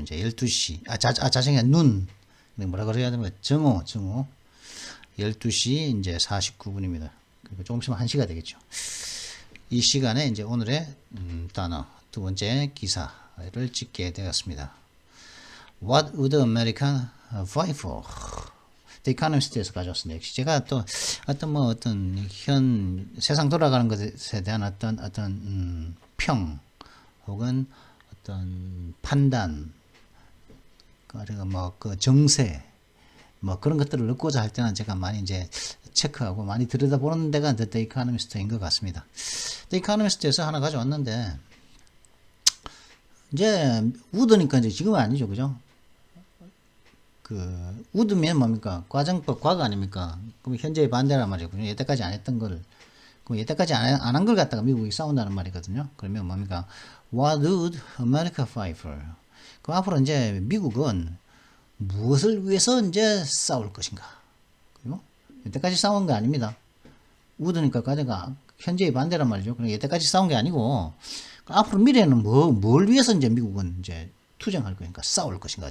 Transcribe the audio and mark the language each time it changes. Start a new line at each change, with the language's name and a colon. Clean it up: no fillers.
Korean: 이제 12시. 자정이 눈. 뭐라 그래야 됩니까? 정오. 12시 이제 49분입니다. 그리고 조금 있으면 1시가 되겠죠. 이 시간에 이제 오늘의 단어, 두 번째 기사를 찍게 되었습니다.
English: What would America fight for?
Korean: The Economist에서 가져왔습니다. 역시 제가 또 어떤 세상 돌아가는 것에 대한 어떤 평, 혹은 어떤 판단, 그리고 그 정세, 그런 것들을 넣고자 할 때는 제가 많이 이제 체크하고 많이 들여다보는 데가 The Economist인 것 같습니다. The Economist에서 하나 가져왔는데, 이제 우드니까 이제 지금은 아니죠, 그죠? 우드면 뭡니까? 과정법, 과거 아닙니까? 그럼 현재의 반대란 말이에요. 여태까지 안 했던 걸, 그럼 여태까지 안 한 걸 갖다가 미국이 싸운다는 말이거든요. 그러면 뭡니까?
English: What would America fight for?
Korean: 그럼 앞으로 이제 미국은 무엇을 위해서 이제 싸울 것인가? 그리고 여태까지 싸운 게 아닙니다. 우드니까 과거가 현재의 반대란 말이죠. 그럼 여태까지 싸운 게 아니고, 앞으로 미래에는 뭘 위해서 이제 미국은 이제 투쟁할 것인가? 싸울 것인가?